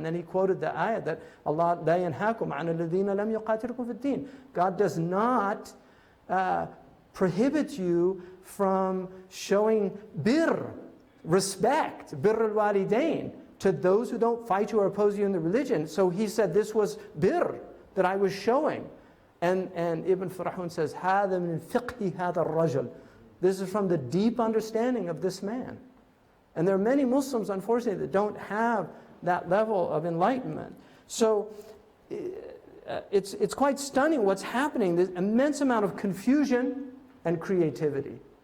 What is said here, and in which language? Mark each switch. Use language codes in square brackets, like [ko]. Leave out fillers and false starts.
[en] And then he quoted the ayah that Allah [ar] la yanhaakum an alladhina lam yuqatilukum fid din. [en] God does not prohibit you from showing bir, respect, bir al-walidain, to those who don't fight you or oppose you in the religion. So he said this was bir that I was showing. And Ibn Farhun says, [ar] هَذَا مِنْ فِقْهِ هَذَا الرَّجُلِ. [en] This is from the deep understanding of this man. And there are many Muslims, unfortunately, that don't have that level of enlightenment. So it's quite stunning what's happening. There's immense amount of confusion and creativity.